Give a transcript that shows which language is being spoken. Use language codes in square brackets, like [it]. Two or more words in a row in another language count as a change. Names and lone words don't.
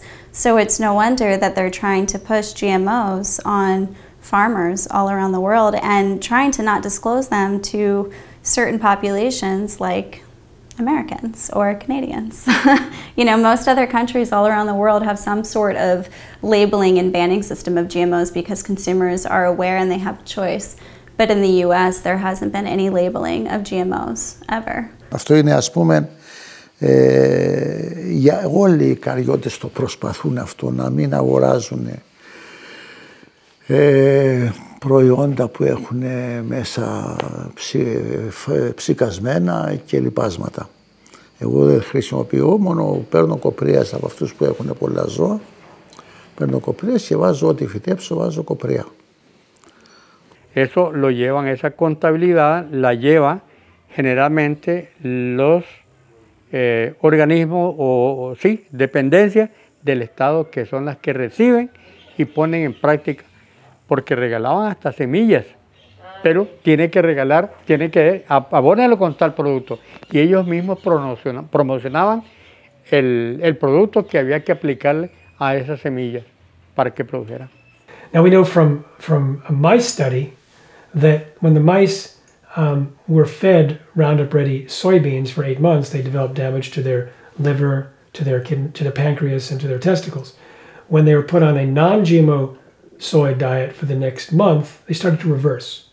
[en] So it's no wonder that they're trying to push GMOs on farmers all around the world and trying to not disclose them to certain populations like Americans or Canadians. You know, most other countries all around the world have some sort of labeling and banning system of GMOs because consumers are aware and they have a choice. But in the US, there hasn't been any labeling of GMOs ever. [el] Αυτό είναι, ας πούμε, για όλοι οι καριώτες το προσπαθούν αυτό, να μην αγοράζουν προϊόντα που έχουν μέσα ψικασμένα και λιπάσματα. Εγώ δεν χρησιμοποιώ, μόνο παίρνω κοπρίας από αυτούς που έχουν πολλά ζώα. Παίρνω κοπρίας και βάζω ό,τι φυτέψω, βάζω κοπρία. [es] Eso lo llevan, esa contabilidad la lleva generalmente los organismos o sí, dependencias del Estado que son las que reciben y ponen en práctica, porque regalaban hasta semillas, pero tiene que abónelo con tal producto, y ellos mismos promocionaban el producto que había que aplicarle a esas semillas para que produjeran. [en] Now we know from a mice study that when the mice were fed Roundup Ready soybeans for 8 months, they developed damage to their liver, to their kidney, to the pancreas, and to their testicles. When they were put on a non-GMO soy diet for the next month, they started to reverse.